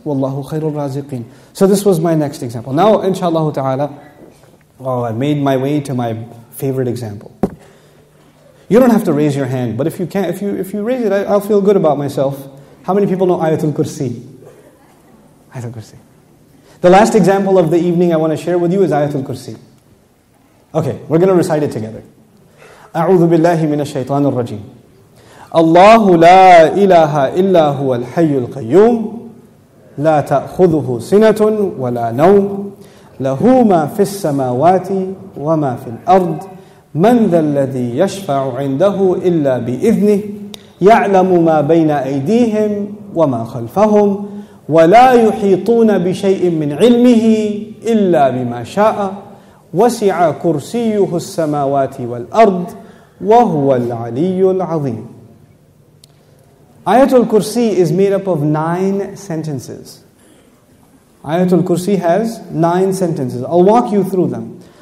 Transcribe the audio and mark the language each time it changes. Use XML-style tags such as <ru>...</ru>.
<ar>Wallahu khairul raziqeen.</ar> <en>So this was my next example. Now, inshallah ta'ala, I made my way to my favorite example. You don't have to raise your hand, but if you can, if you raise it, I'll feel good about myself. How many people know Ayatul Kursi? Ayatul Kursi. The last example of the evening I want to share with you is Ayatul Kursi. Okay, we're going to recite it together.</en> <ar>أعوذ بالله من الشيطان الرجيم. الله لا إله إلا هو الحي القيوم لا تأخذه سنة ولا نوم له ما في السماوات وما في الأرض من ذا الذي يشفع عنده إلا بإذنه يعلم ما بين أيديهم وما خلفهم ولا يحيطون بشيء من علمه إلا بما شاء وسع كرسيه السماوات والأرض وهو العلي العظيم.</ar> <en>Ayatul Kursi is made up of 9 sentences. Ayatul Kursi has 9 sentences. I'll walk you through them.</en>